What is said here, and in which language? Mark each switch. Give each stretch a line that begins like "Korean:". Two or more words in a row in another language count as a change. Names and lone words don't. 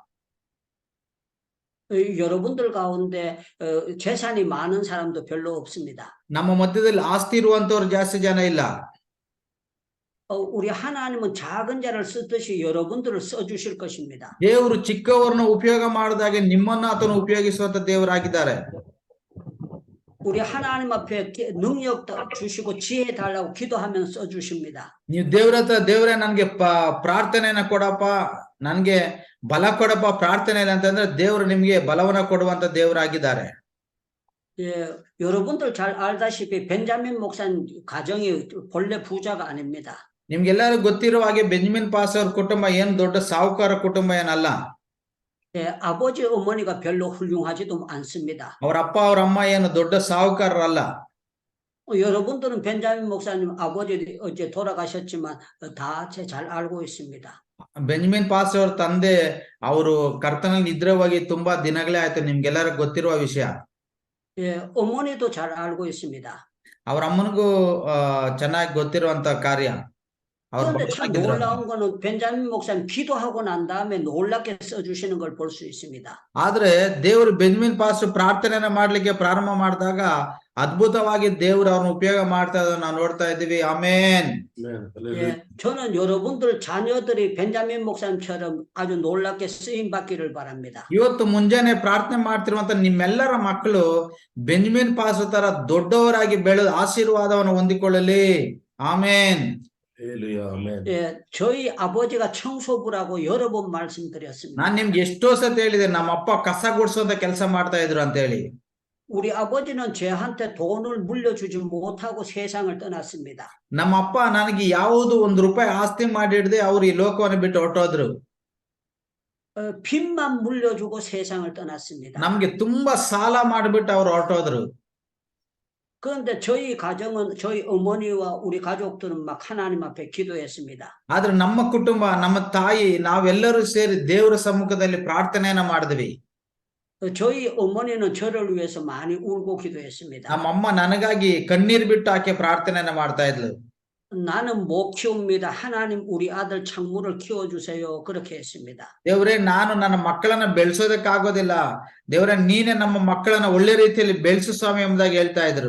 Korean: 여러분들 가운데 재산이 많은 사람도 별로 없습니다.
Kannada: ನಮ್ಮ ಮಧ್ಯದಲ್ಲಿ ಆಸ್ತಿ ಇರುವಂತವ್ರು ಜಾಸ್ತಿ ಜನ ಇಲ್ಲ.
Korean: 우리 하나님은 작은 자를 쓰듯이 여러분들을 써주실 것입니다.
Kannada: ದೇವರು ಚಿಕ್ಕವರನ್ನ ಉಪಯೋಗ ಮಾಡಿದಾಗೆ ನಿಮ್ಮನ್ನ ಆತನು ಉಪಯೋಗಿಸುವಂತ ದೇವರಾಗಿದ್ದಾರೆ.
Korean: 우리 하나님 앞에 능력 주시고 지혜 달라고 기도하면 써주십니다.
Kannada: ನೀವು ದೇವ್ರ ಹತ್ರ ದೇವರೇ ನನ್ಗೆ ಪ್ರಾರ್ಥನೆಯನ್ನ ಕೊಡಪ್ಪ, ನನ್ಗೆ ಬಲ ಕೊಡಪ್ಪ ಪ್ರಾರ್ಥನೆ ಇಲ್ಲ ಅಂತಂದ್ರೆ ದೇವರು ನಿಮ್ಗೆ ಬಲವನ್ನ ಕೊಡುವಂತ ದೇವರಾಗಿದ್ದಾರೆ.
Korean: 예, 여러분들 잘 알다시피 벤자민 목사님 가정이 본래 부자가 아닙니다.
Kannada: ನಿಮ್ಗೆಲ್ಲರೂ ಗೊತ್ತಿರುವ ಹಾಗೆ ಬೆಂಜಮಿನ್ ಪಾಸ್ ಅವ್ರ ಕುಟುಂಬ ಏನ್ ದೊಡ್ಡ ಸಾಹುಕಾರ ಕುಟುಂಬ ಏನಲ್ಲ.
Korean: 예, 아버지 어머니가 별로 훌륭하지도 않습니다.
Kannada: ಅವ್ರ ಅಪ್ಪ ಅವ್ರ ಅಮ್ಮ ಏನು ದೊಡ್ಡ ಸಾಹುಕಾರರಲ್ಲ.
Korean: 여러분들은 벤자민 목사님 아버지 어제 돌아가셨지만 다 잘 알고 있습니다.
Kannada: ಬೆಂಜಮಿನ್ ಪಾಸ್ ಅವ್ರ ತಂದೆ ಅವರು ಕರ್ತನಲ್ಲಿ ನಿದ್ರವಾಗಿ ತುಂಬಾ ದಿನಗಳೇ ಆಯ್ತು, ನಿಮ್ಗೆಲ್ಲರೂ ಗೊತ್ತಿರುವ ವಿಷಯ.
Korean: 예, 어머니도 잘 알고 있습니다.
Kannada: ಅವ್ರ ಅಮ್ಮನಿಗೂ ಚೆನ್ನಾಗಿ ಗೊತ್ತಿರುವಂತ ಕಾರ್ಯ.
Korean: 그런데 참 놀라운 거는 벤자민 목사님 기도하고 난 다음에 놀랍게 써주시는 걸 볼 수 있습니다.
Kannada: ಆದ್ರೆ ದೇವರು ಬೆಂಜಮಿನ್ ಪಾಸ್ ಪ್ರಾರ್ಥನೆಯನ್ನ ಮಾಡ್ಲಿಕ್ಕೆ ಪ್ರಾರಂಭ ಮಾಡಿದಾಗ ಅದ್ಭುತವಾಗಿ ದೇವರು ಅವ್ರನ್ನ ಉಪಯೋಗ ಮಾಡ್ತಾ ಇರೋದನ್ನ ನಾವು ನೋಡ್ತಾ ಇದ್ದೀವಿ. ಆಮೇನ್.
Korean: 예, 저는 여러분들 자녀들이 벤자민 목사님처럼 아주 놀랍게 쓰임 받기를 바랍니다.
Kannada: ಇವತ್ತು ಮುಂಜಾನೆ ಪ್ರಾರ್ಥನೆ ಮಾಡ್ತಿರುವಂತ ನಿಮ್ಮೆಲ್ಲರ ಮಕ್ಕಳು ಬೆಂಜಮಿನ್ ಪಾಸ್ ತರ ದೊಡ್ಡವರಾಗಿ ಬೆಳೆದು ಆಶೀರ್ವಾದವನ್ನು ಹೊಂದಿಕೊಳ್ಳಲಿ. ಆಮೇನ್.
Korean: 예, 저희 아버지가 청소부라고 여러 번 말씀드렸습니다.
Kannada: ನಾನ್ ನಿಮ್ಗೆ ಎಷ್ಟೋ ಸತಿ ಹೇಳಿದೆ, ನಮ್ಮ ಅಪ್ಪ ಕಸ ಗುಡಿಸುವಂತ ಕೆಲಸ ಮಾಡ್ತಾ ಇದ್ರು ಅಂತ ಹೇಳಿ.
Korean: 우리 아버지는 저한테 돈을 물려주지 못하고 세상을 떠났습니다.
Kannada: ನಮ್ಮ ಅಪ್ಪ ನನಗೆ ಯಾವುದು ₹1 ಆಸ್ತಿ ಮಾಡಿಡದೆ ಅವ್ರು ಈ ಲೋಕವನ್ನು ಬಿಟ್ಟು ಹೊರಟೋದ್ರು.
Korean: 빚만 물려주고 세상을 떠났습니다.
Kannada: ನಮ್ಗೆ ತುಂಬಾ ಸಾಲ ಮಾಡ್ಬಿಟ್ಟು ಅವ್ರು ಹೊರಟೋದ್ರು.
Korean: 그런데 저희 가정은 저희 어머니와 우리 가족들은 막 하나님 앞에 기도했습니다.
Kannada: ಆದ್ರೆ ನಮ್ಮ ಕುಟುಂಬ, ನಮ್ಮ ತಾಯಿ, ನಾವೆಲ್ಲರೂ ಸೇರಿ ದೇವರ ಸಮ್ಮುಖದಲ್ಲಿ ಪ್ರಾರ್ಥನೆಯನ್ನ ಮಾಡಿದ್ವಿ.
Korean: 저희 어머니는 저를 위해서 많이 울고 기도했습니다.
Kannada: ನಮ್ಮಮ್ಮ ನನಗಾಗಿ ಕಣ್ಣೀರ್ ಬಿಟ್ಟು ಆಕೆ ಪ್ರಾರ್ಥನೆಯನ್ನ ಮಾಡ್ತಾ ಇದ್ಲು.
Korean: 나는 못 키웁니다. 하나님 우리 아들 창무를 키워주세요. 그렇게 했습니다.
Kannada: ದೇವರೇ, ನಾನು ನನ್ನ ಮಕ್ಕಳನ್ನ ಬೆಳೆಸೋದಕ್ಕಾಗೋದಿಲ್ಲ, ದೇವರೇ ನೀನೇ ನಮ್ಮ ಮಕ್ಕಳನ್ನ ಒಳ್ಳೆ ರೀತಿಯಲ್ಲಿ ಬೆಳೆಸು ಸ್ವಾಮಿ ಎಂಬುದಾಗಿ ಹೇಳ್ತಾ ಇದ್ರು.